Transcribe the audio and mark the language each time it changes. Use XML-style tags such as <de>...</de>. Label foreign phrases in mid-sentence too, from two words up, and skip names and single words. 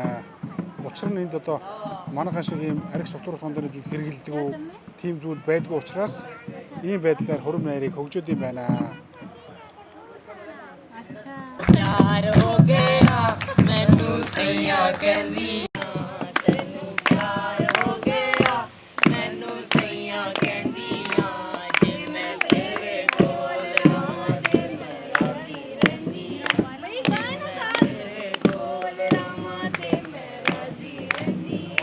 <mn>Учир нь энд одоо манайхан шиг ийм арх сувтуурах хондорны зүйл хэрэгэлдэг үү, тийм зүйл байдгүй учраас ийм байдлаар хурим найрыг хөгжөөд юм байна.</mn> <pa>ਪਿਆਰ ਹੋ ਗਿਆ ਮੈਨੂੰ ਸਈਆਂ ਕਹਿੰਦੀ ਤੈਨੂੰ ਪਿਆਰ ਹੋ ਗਿਆ ਮੈਨੂੰ ਸਈਆਂ ਕਹਿੰਦੀ ਜੇ ਮੈਂ ਤੇਰੇ ਕੋਲ ਰਹਾਂ ਤੇ ਮੈਂ ਰਾਜ਼ੀ ਰਹਿੰਦੀ ਤੇਰੇ ਕੋਲ ਰਹਾਂ ਤੇ ਮੈਂ ਰਾਜ਼ੀ ਰਹਿੰਦੀ</pa>